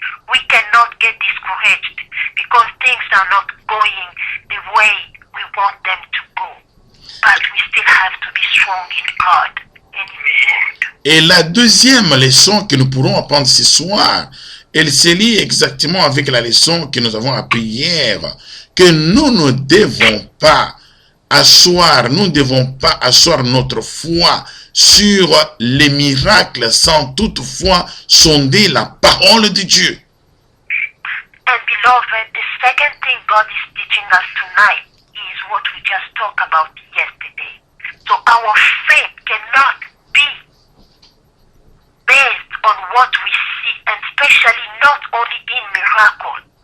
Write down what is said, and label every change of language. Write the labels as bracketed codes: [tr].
[en] We cannot get discouraged because things are not going the way we want them to go. But we still have to be strong in God and in His word. [fr] Et la deuxième leçon que nous pourrons apprendre ce soir, elle se lie exactement avec la leçon que nous avons appris hier, que nous ne devons pas asseoir notre foi sur les miracles sans toutefois sonder la parole de Dieu. [en] And beloved, the second thing God is teaching us tonight is what we just talked about yesterday. So our faith cannot be based on what we see, and especially not only in miracles.